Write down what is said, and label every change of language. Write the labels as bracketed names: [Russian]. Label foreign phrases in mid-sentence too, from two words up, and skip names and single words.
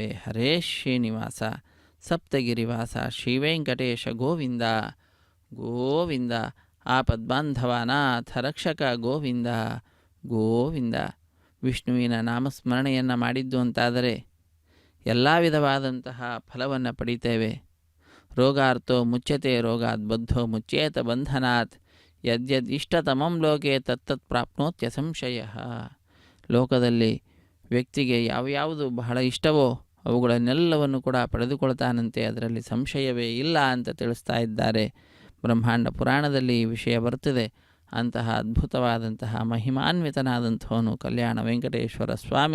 [Kannada] ಹರೇ ಶ್ರೀನಿವಾಸ. ಸಪ್ತಗಿರಿವಾಸ ಶ್ರೀವೆಂಕಟೇಶ ಗೋವಿಂದ ಗೋವಿಂದ. ಆಪದ್ಬಾಂಧವನಾಥ ರಕ್ಷಕ ಗೋವಿಂದ ಗೋವಿಂದ. ವಿಷ್ಣುವಿನ ನಾಮಸ್ಮರಣೆಯನ್ನು ಮಾಡಿದ್ದು ಅಂತಾದರೆ ಎಲ್ಲ ವಿಧವಾದಂತಹ ಫಲವನ್ನು ಪಡಿತೇವೆ. [Sanskrit] ರೋಗಾರ್ಥೋ ಮುಚ್ಯತೆ ರೋಗಾತ್, ಬದ್ಧೋ ಮುಚ್ಯೇತ ಬಂಧನಾತ್, ಯದ್ಯದ್ ಇಷ್ಟತಮಂ ಲೋಕೆ ತತ್ತತ್ ಪ್ರಾಪ್ನೋತ್ಯ ಸಂಶಯ. [Kannada] ಲೋಕದಲ್ಲಿ ವ್ಯಕ್ತಿಗೆ ಯಾವ್ಯಾವುದು ಬಹಳ ಇಷ್ಟವೋ ಅವುಗಳನ್ನೆಲ್ಲವನ್ನು ಕೂಡ ಪಡೆದುಕೊಳ್ತಾನಂತೆ, ಅದರಲ್ಲಿ ಸಂಶಯವೇ ಇಲ್ಲ ಅಂತ ತಿಳಿಸ್ತಾ ಇದ್ದಾರೆ. ಬ್ರಹ್ಮಾಂಡ ಪುರಾಣದಲ್ಲಿ ಈ ವಿಷಯ ಬರುತ್ತದೆ. ಅಂತಹ ಅದ್ಭುತವಾದಂತಹ ಮಹಿಮಾನ್ವಿತನಾದಂಥವನು ಕಲ್ಯಾಣ ವೆಂಕಟೇಶ್ವರ ಸ್ವಾಮಿ.